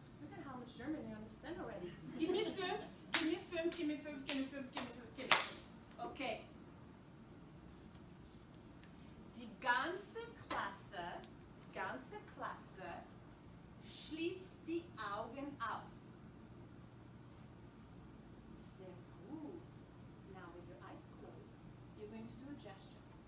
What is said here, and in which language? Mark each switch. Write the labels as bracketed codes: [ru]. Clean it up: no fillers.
[en] Look at how much German you understand already. [de] Gib mir 5, gib mir 5, gib mir 5, gib mir 5, gib mir 5, gib mir 5. Okay. Die ganze Klasse schließt die Augen auf. Sehr gut. [en] Now with your eyes closed, you're going to do a gesture.